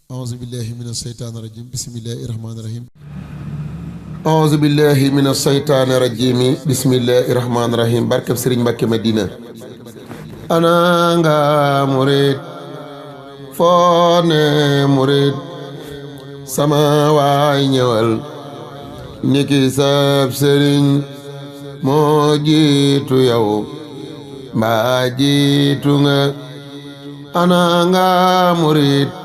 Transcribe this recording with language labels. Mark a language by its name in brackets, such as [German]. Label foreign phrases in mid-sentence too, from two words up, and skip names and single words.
[Arabic] أعوذ بالله من الشيطان الرجيم بسم الله الرحمن الرحيم أعوذ بالله من الشيطان الرجيم بسم الله الرحمن الرحيم [Wolof] barkeb Serigne Mbacké Madina ana nga murid foo ne murid sama waay ñëwal niki sab Serigne moo jiitu yow mbaa jiitu nga ana nga murid